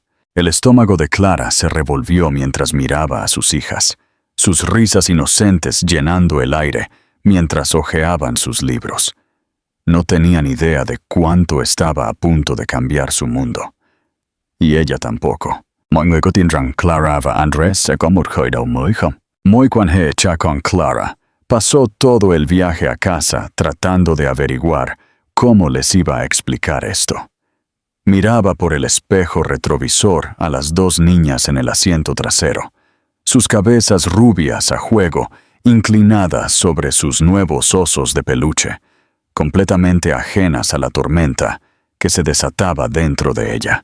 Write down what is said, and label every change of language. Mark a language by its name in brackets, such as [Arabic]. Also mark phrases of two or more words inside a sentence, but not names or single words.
[Spanish] El estómago de Clara se revolvió mientras miraba a sus hijas, sus risas inocentes llenando el aire mientras hojeaban sus libros. No tenían idea de cuánto estaba a punto de cambiar su mundo. Y ella tampoco. [Vietnamese] «Mọi người có tin rằng Clara và Andrés sẽ có một khởi đầu mới không?» [Spanish] Muy cuando hecha con Clara, pasó todo el viaje a casa tratando de averiguar cómo les iba a explicar esto. Miraba por el espejo retrovisor a las 2 niñas en el asiento trasero, sus cabezas rubias a juego, inclinadas sobre sus nuevos osos de peluche, completamente ajenas a la tormenta que se desataba dentro de ella.